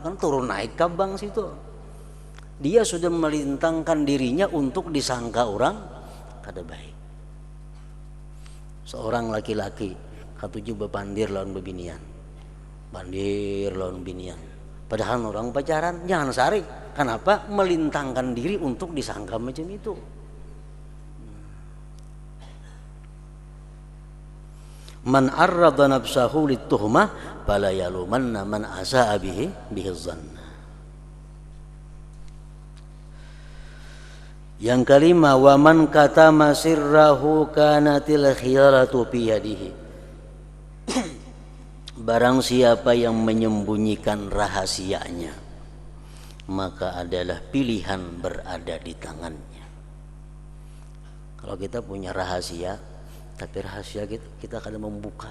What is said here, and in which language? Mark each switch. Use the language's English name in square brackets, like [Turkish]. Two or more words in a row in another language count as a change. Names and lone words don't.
[Indonesian] Karena turun naik ke bank situ. Dia sudah melintangkan dirinya untuk disangka orang kada baik. [Banjar] Seorang laki-laki katuju bepandir lawan bebinian, bandir lawan binian. [Indonesian] Padahal orang pacaran, jangan sarik. Kenapa? Melintangkan diri untuk disangka macam itu. [Arabic] من عرّض نفسه للتهمة فلا يلومنّ من أساء به الظن. [Indonesian] Yang kelima, [Arabic] ومن كتم سره كانت الخيرة في يده. [Indonesian] Barang siapa yang menyembunyikan rahasianya, maka adalah pilihan berada di tangannya. Kalau kita punya rahasia, Tapi rahasia kita kadang membuka.